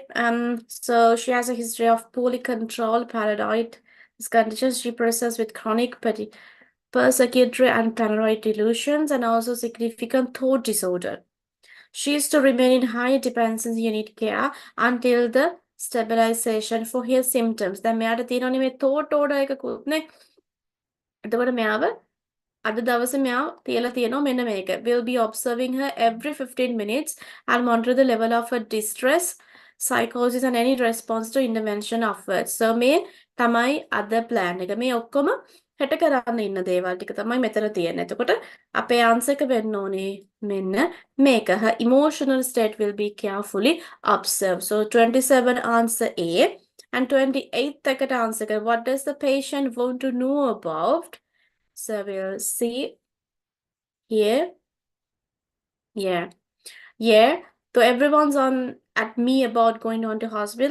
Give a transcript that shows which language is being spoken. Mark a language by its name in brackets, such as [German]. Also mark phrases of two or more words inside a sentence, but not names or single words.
[English] So she has a history of poorly controlled paranoid conditions. She presents with chronic persecutory and paranoid delusions and also significant thought disorder. She is to remain in high dependency unit care until the stabilization for his symptoms. [Sinhala] දැන් මෙයාට තියෙනවනේ මේ thought order එකකුත් නේ. එතකොට මෙයාව අද දවසේ මෙයා තියලා තියෙනවා මෙන්න මේක. [English] Will be observing her every 15 minutes and monitor the level of her distress, psychosis and any response to intervention afterwards. [Sinhala] So මේ තමයි අද plan එක. මේ ඔක්කොම හෙට කරන්න ඉන්න දේවල් ටික තමයි මෙතන තියෙන්නේ. එතකොට අපේ answer එක වෙන්න ඕනේ මෙන්න මේක. [English] Her emotional state will be carefully observed. So 27 answer A and 28 [Sinhala] එකට answer එක. [English] What does the patient want to know about? So we'll see here. Yeah. So everyone's on at me about going on to hospital.